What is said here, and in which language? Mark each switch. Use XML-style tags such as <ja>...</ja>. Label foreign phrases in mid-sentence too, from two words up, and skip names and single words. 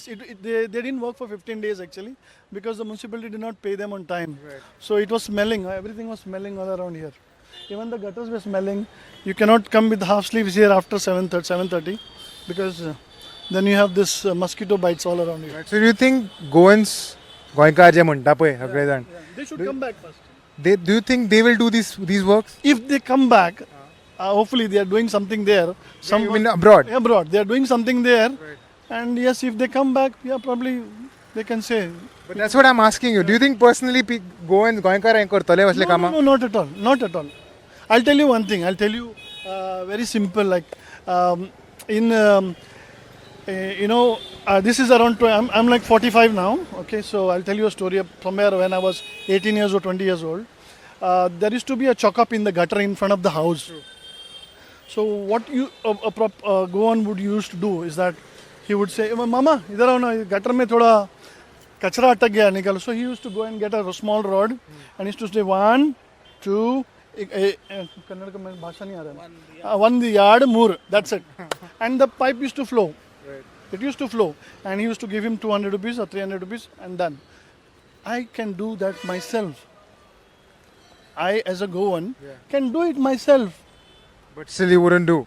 <en>They didn't work for 15 days actually because the municipality did not pay them on time. Right. So it was smelling. Everything was smelling all around here. Even the gutters were smelling. You cannot come with half sleeves here after 7:30 because then you have this mosquito bites all around here. Right. So do you think Goans, Goenkars</en> <kok>je म्हणता पळय सगळे जाण,</kok> <en>They should come back first. do you think they will do these works? If they come back, hopefully they are doing something there. You mean abroad? Abroad, they are doing something there. Right. And yes, if they come back, yeah, probably they can say. But that's what I'm asking you. Do you think personally Goans, Goenkar</en> <kok>करतले असले कामा?</kok> <en>No, not at all. Not at all. I'll tell you one thing. I'll tell you very simple. Like this is around. I'm like 45 now. Okay, so I'll tell you a story. Somewhere when I was 18 years or 20 years old, there used to be a chock-up in the gutter in front of the house. True. So what a Goan would used to do is that he would say,</en> <hi>"मामा, इधर आओ ना, गटर में थोड़ा कचरा अटक गया निकालो."</hi> <en>So he used to go and get a small rod and he used to say 1, 2.</en> <hi>कन्नड़ का भाषा नहीं आ रहा है.</hi> <en>1 yard more. That's it. And the pipe used to flow. Right. It used to flow, and he used to give him 200 rupees or 300 rupees, and done. I can do that myself. I, as a Goan, can do it myself. But still you wouldn't do.</en>